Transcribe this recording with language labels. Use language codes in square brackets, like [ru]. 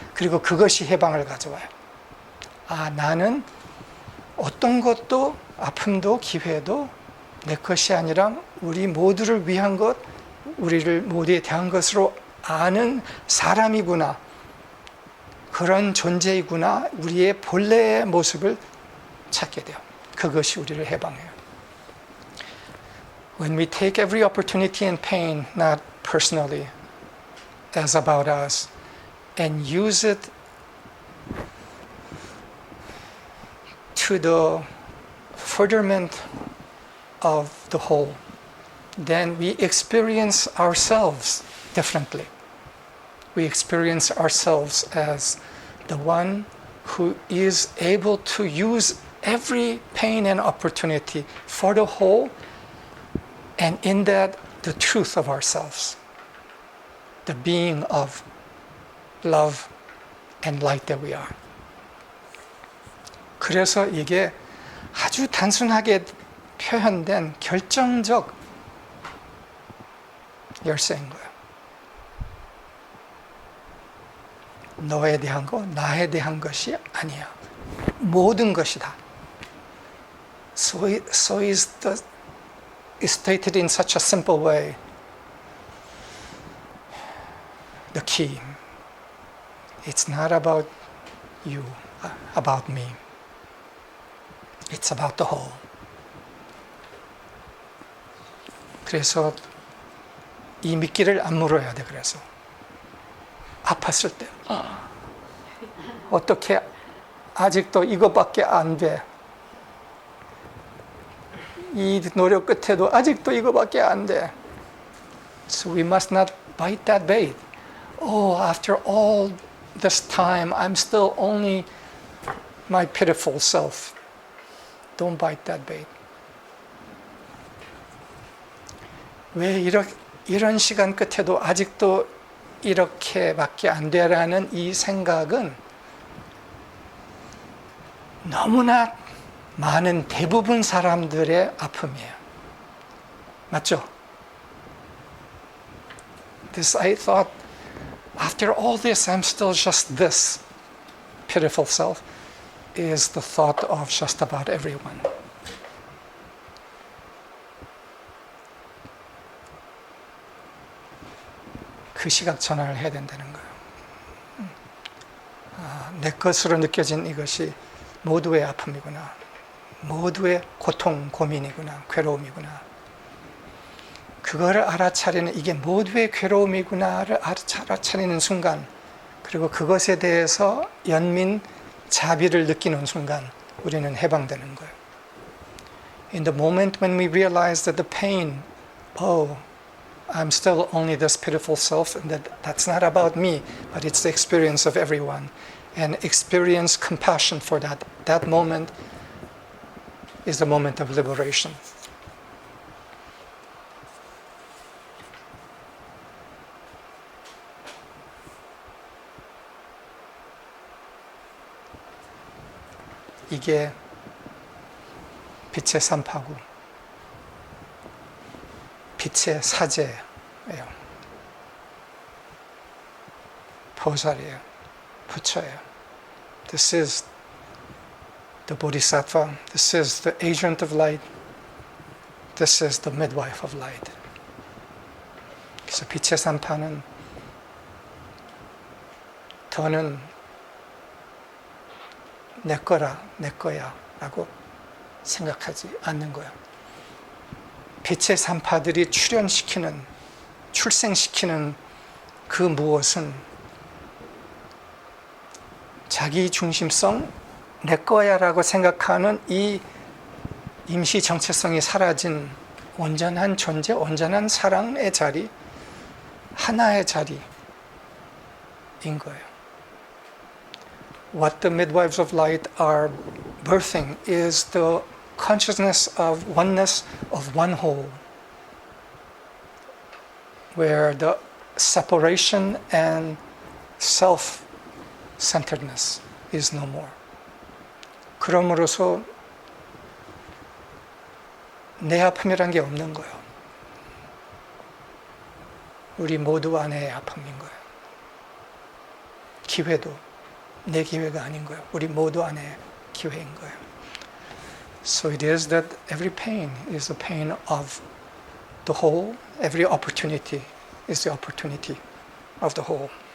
[ko] 그리고 그것이 해방을 가져와요. 아, 나는 어떤 것도 아픔도 기회도 내 것이 아니라 우리 모두를 위한 것, 우리를 모두에 대한 것으로 아는 사람이구나. 그런 존재이구나. 우리의 본래의 모습을 찾게 돼요. 그것이 우리를 해방해요. [en] When we take every opportunity and pain, not personally, as about us, and use it to the furtherment of the whole, then we experience ourselves differently. We experience ourselves as the one who is able to use every pain and opportunity for the whole, and in that, the truth of ourselves, the being of love and light that we are. [ko] 그래서 이게 아주 단순하게 표현된 결정적 열쇠인 거예요. 너에 대한 거, 나에 대한 것이 아니야. 모든 것이다. [en] So is stated in such a simple way. The key. It's not about you, about me. It's about the whole. [ko] 그래서 이 미끼를 안 물어야 돼. 그래서 아팠을 때 어떻게 아직도 이거밖에 안 돼. 이 노력 끝에도 아직도 이거밖에 안 돼. [en] So we must not bite that bait. Oh, after all this time, I'm still only my pitiful self. Don't bite that bait. [ko] 왜 이런 시간 끝에도 아직도 이렇게밖에 안 되라는 이 생각은 너무나 많은 대부분 사람들의 아픔이에요. 맞죠? [en] I thought, after all this, I'm still just this pitiful self, is the thought of just about everyone. [ko] 그 시각 전환을 해야 된다는 거예요. 내 것으로 느껴진 이것이 모두의 아픔이구나. 모두의 고통, 고민이구나. 괴로움이구나. 그거를 알아차리는, 이게 모두의 괴로움이구나를 알아차리는 순간, 그리고 그것에 대해서 연민, 자비를 느끼는 순간 우리는 해방되는 거예요. [en] In the moment when we realize that the pain, I'm still only this pitiful self, and that's not about me, but it's the experience of everyone. And experience compassion for that. That moment is the moment of liberation. [ko] 이게 빛의 산파고 빛의 사제예요. 보살이에요. 부처예요. [en] This is the Bodhisattva. This is the agent of light. This is the midwife of light. [ko] 그래서 빛의 산파는 더는 내 거라, 내 거야 라고 생각하지 않는 거예요. 빛의 산파들이 출생시키는 그 무엇은 자기 중심성, 내 거야 라고 생각하는 이 임시 정체성이 사라진 온전한 존재, 온전한 사랑의 자리, 하나의 자리인 거예요. [en] What the midwives of light are birthing is the consciousness of oneness of one whole, where the separation and self-centeredness is no more. [ko] 그럼으로써 내 아픔이란 게 없는 거예요. 우리 모두 안의 아픔인 거예요. 기회도 내 기회가 아닌 거예요. 우리 모두 안의 기회인 거예요. [en] So it is that every pain is the pain of the whole. Every opportunity is the opportunity of the whole.